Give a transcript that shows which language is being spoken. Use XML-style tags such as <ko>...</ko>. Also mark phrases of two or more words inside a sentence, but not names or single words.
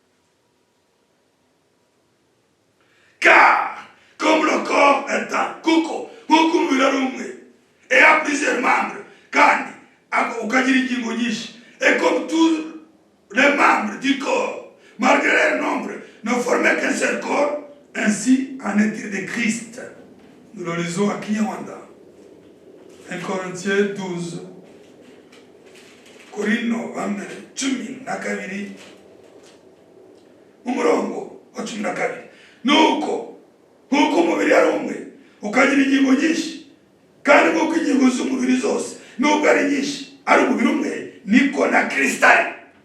<fr>Car, comme le corps est un coucou, et a plusieurs membres, et comme tous les membres du corps, malgré leur nombre, ne formaient qu'un seul corps, ainsi en est-il de Christ. Nous le lisons à Kinyarwanda. 1 Corinthiens 12.</fr> <rw>Korino bamwe 12 umurongo wa 12. Nuko umubiri ari umwe ukagira ingingo nyinshi, kandi nk'uko ingingo z'umubiri zose nubwo ari nyinshi ari umubiri umwe, niko na Kristo ari.</rw>